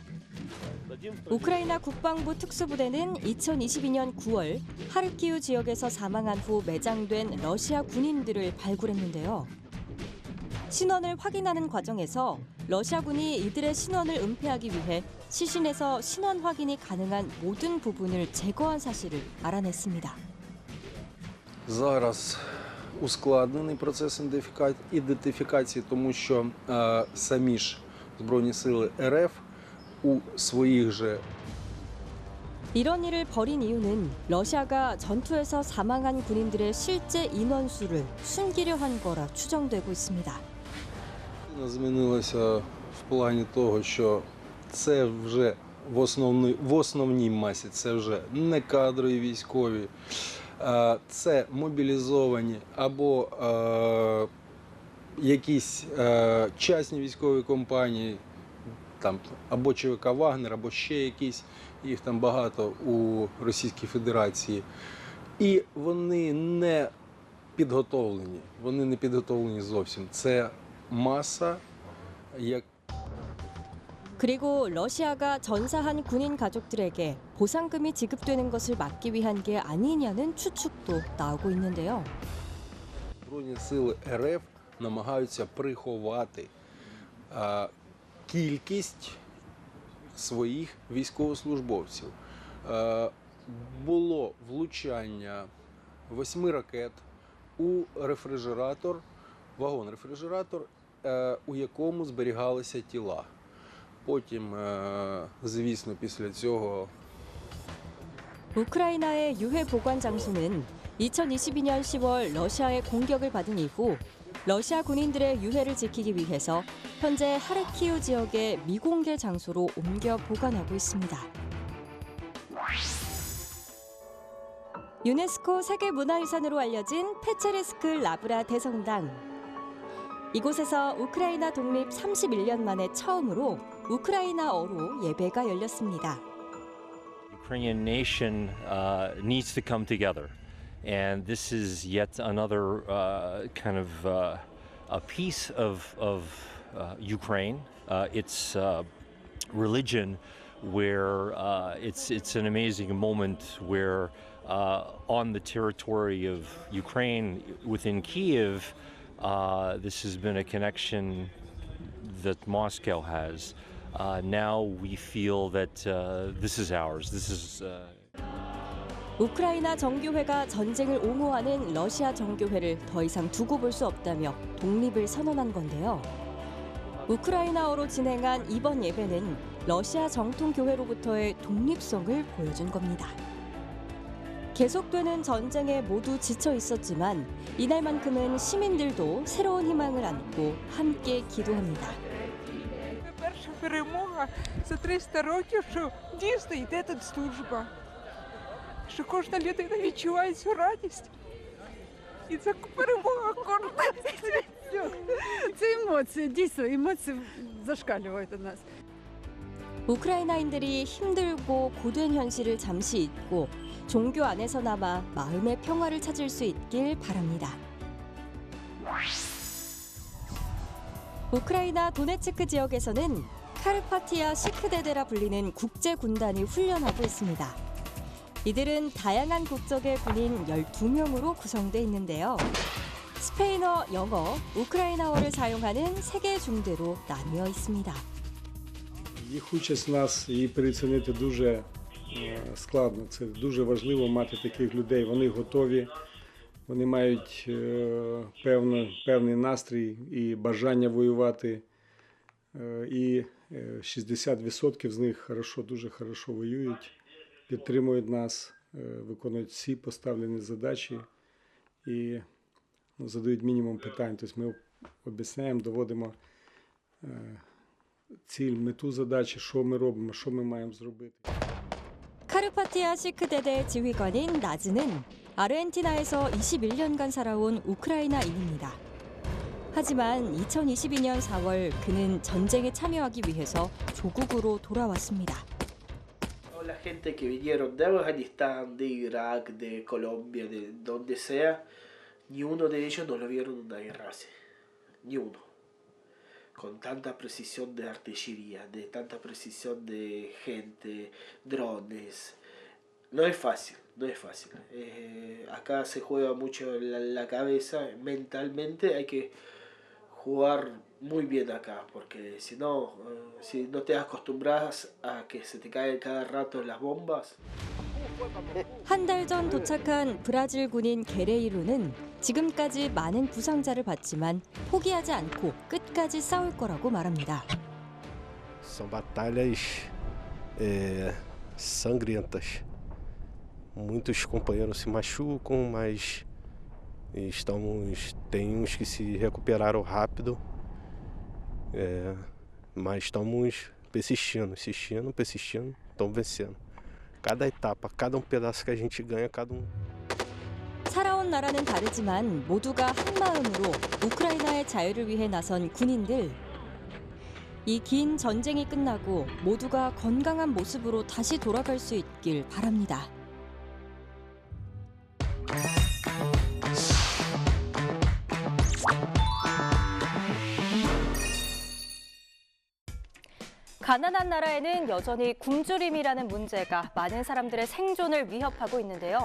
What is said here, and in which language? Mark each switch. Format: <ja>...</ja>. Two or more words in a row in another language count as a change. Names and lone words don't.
<ko>우크라이나 국방부 특수부대는 2022년 9월 하르키우 지역에서 사망한 후 매장된 러시아 군인들을 발굴했는데요. 신원을 확인하는 과정에서 러시아군이 이들의 신원을 은폐하기 위해 시신에서 신원 확인이 가능한 모든 부분을 제거한 사실을 알아냈습니다.</ko> <uk>Зараз ускладнений процес ідентифікації, тому що самі ж Збройні сили РФ у своїх же</uk> <ko>이런 일을 벌인 이유는 러시아가 전투에서 사망한 군인들의 실제 인원수를 숨기려 한 거라 추정되고 있습니다.</ko> <uk>змінилося в плані того, що це вже в основній масі це вже не кадрові військові, це мобілізовані або якісь частні військові компанії, там або ЧВК «Вагнер», або ще якісь, їх там багато у Російській Федерації. І вони не підготовлені зовсім. Це маса, як</uk> <ko>그리고 러시아가 전사한 군인 가족들에게 보상금이 지급되는 것을 막기 위한 게 아니냐는 추측도 나오고 있는데요.</ko> <uk>Збройні сили РФ намагаються приховати кількість своїх військовослужбовців. Було влучання 8 ракет у рефрижератор, вагон-рефрижератор, у якому зберігалися тіла. Потім, звісно, після цього</uk> <ko>우크라이나의 유해 보관 장소는 2022년 10월 러시아의 공격을 받은 이후 러시아 군인들의 유해를 지키기 위해서 현재 하르키우 지역의 미공개 장소로 옮겨 보관하고 있습니다. 유네스코 세계문화유산으로 알려진 페체르스크 라브라 대성당. 이곳에서 우크라이나 독립 31년 만에 처음으로 우크라이나어로 예배가 열렸습니다.</ko> <en>Ukrainian nation needs to come together, and this is yet another kind of a piece of Ukraine. Its religion, where it's an amazing moment where on the territory of Ukraine within Kiev, this has been a connection that Moscow has. Now we feel that this is ours. This is.</en> <ko>우크라이나 정교회가 전쟁을 옹호하는 러시아 정교회를 더 이상 두고 볼 수 없다며 독립을 선언한 건데요. 우크라이나어로 진행한 이번 예배는 러시아 정통교회로부터의 독립성을 보여준 겁니다. 계속되는 전쟁에 모두 지쳐 있었지만 이날만큼은 시민들도 새로운 희망을 안고 함께 기도합니다.</ko> <uk>Перша перемога за 300 років, що дійсно йде тут служба. Що кожна людина відчуває цю радість. І це перемога кожна. Це емоції, дійсно, емоції зашкалюють у нас.</uk> <ko>우크라이나인들이 힘들고 고된 현실을 잠시 잊고 종교 안에서나마 마음의 평화를 찾을 수 있길 바랍니다. 우크라이나 도네츠크 지역에서는 카르파티아 시크데데라 불리는 국제 군단이 훈련하고 있습니다. 이들은 다양한 국적의 군인 12명으로 구성돼 있는데요. 스페인어, 영어, 우크라이나어를 사용하는 3개 중대로 나뉘어 있습니다.</ko> <uk>Їх участь в нас її переоцінити дуже складно. Це дуже важливо мати таких людей. Вони готові, вони мають певний настрій і бажання воювати. І 60% з них дуже хорошо воюють, підтримують нас, виконують всі поставлені задачі і задають мінімум питань. Тобто ми об'ясняємо, доводимо ціль, мету задачі, що ми робимо, що ми маємо зробити.</uk> <ko>카르파티아 시크데데 지휘관인 나즈는 아르헨티나에서 21년간 살아온 우크라이나인입니다. 하지만 2022년 4월 그는 전쟁에 참여하기 위해서 조국으로 돌아왔습니다.</ko> <es>La gente que vinieron de Afganistán, de Irak, de Colombia, de donde sea, ni uno de ellos no lo vieron una guerra así, ni uno. Con tanta precisión de artillería, de tanta precisión de gente, drones. No es fácil, no es fácil. Acá se juega mucho la cabeza, mentalmente hay que jugar muy bien acá, porque si no te acostumbras a que se te caen cada rato las bombas.</es> <ko>한 달 전 도착한 브라질 군인 게레이로는 지금까지 많은 부상자를 봤지만 포기하지 않고 끝까지 싸울 거라고 말합니다.</ko> <pt>São batalhas sangrentas. Muitos companheiros se machucam, mas tem uns que se recuperaram rápido, mas estamos persistindo, estamos vencendo. Cada etapa, cada pedaço que a gente ganha, cada</pt> <ko>살아온 나라는 다르지만 모두가 한 마음으로 우크라이나의 자유를 위해 나선 군인들. 이 긴 전쟁이 끝나고 모두가 건강한 모습으로 다시 돌아갈 수 있길 바랍니다. 가난한 나라에는 여전히 굶주림이라는 문제가 많은 사람들의 생존을 위협하고 있는데요.</ko>